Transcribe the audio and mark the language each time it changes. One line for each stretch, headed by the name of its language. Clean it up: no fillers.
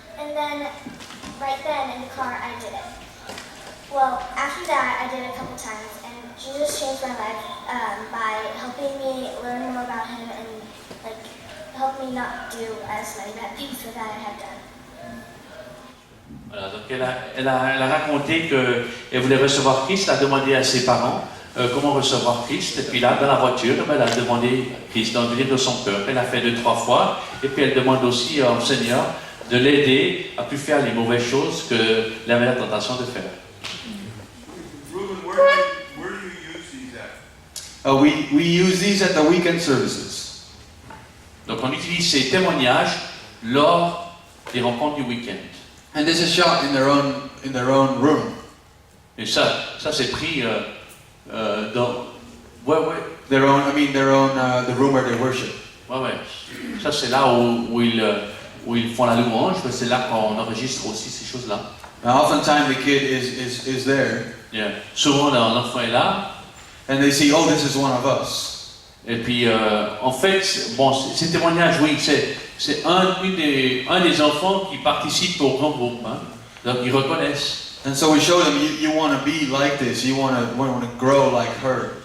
English: And then, right then in the car, I did it. Well, after that, I did it a couple times, and Jesus changed my life by helping me learn more about him and help me not do as many bad things that I had done.
French: Voilà, donc elle a raconté qu'elle voulait recevoir Christ, elle a demandé à ses parents comment recevoir Christ, et puis là, dans la voiture, elle a demandé Christ dans le livre de son cœur. Elle a fait 2-3 fois, et puis elle demande aussi au Seigneur de l'aider à plus faire les mauvaises choses que la meilleure tentation de faire.
English: Ruben, where do you use these at? We use these at the weekend services.
French: Donc on utilise ces témoignages lors des rencontres du week-end.
English: And this is shot in their own room.
French: Et ça c'est pris dans... Ouais.
English: The room where they worship.
French: Ouais. Ça c'est là où ils font la louange, mais c'est là qu'on enregistre aussi ces choses-là.
English: Now, oftentimes the kid is there.
French: Yeah. Souvent l'enfant est là.
English: And they see, oh, this is one of us.
French: Et puis, en fait, bon, ces témoignages, oui, c'est un des enfants qui participe au grand groupe. Hein. Donc, ils reconnaissent.
English: And so we show them, you want to be like this. You want to grow like her.